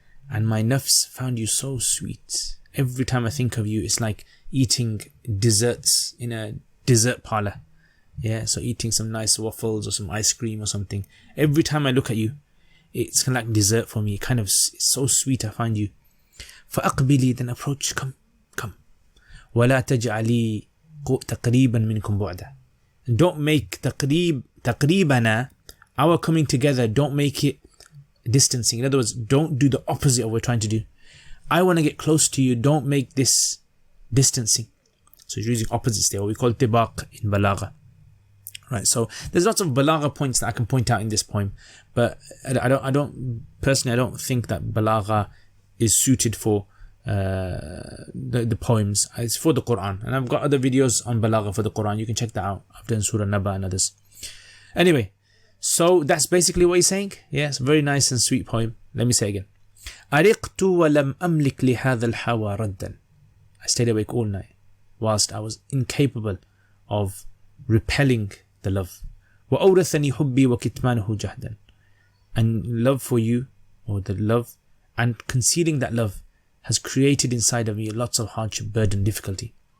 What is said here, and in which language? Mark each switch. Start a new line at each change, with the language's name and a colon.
English: And my nafs found you so sweet. Every time I think of you, it's like eating desserts in a dessert parlor. Yeah, so eating some nice waffles or some ice cream or something. Every time I look at you, it's kind of like dessert for me. It's so sweet, I find you. فأقبلي, then approach, come.
Arabic: ولا تجعلي تقريبا منكم بعدا.
English: Don't make تقريبنا, our coming together, don't make it distancing. In other words, don't do the opposite of what we're trying to do. I want to get close to you, don't make this distancing. So he's using opposites there, what we call tibaq in balagha. Right, so there's lots of balagha points that I can point out in this poem, but I don't think that balagha is suited for the poems. It's for the Quran, and I've got other videos on balagha for the Quran. You can check that out. I've done Surah Naba and others. Anyway, so that's basically what he's saying. Yes, very nice and sweet poem. Let me say again.
Arabic: أرقت ولم أملك لهذا الحوى ردا.
English: I stayed awake all night whilst I was incapable of repelling the love.
Arabic: وأورثني حبي وكتمانه جهدا.
English: And love for you, or the love, and concealing that love has created inside of me lots of hardship, burden, difficulty.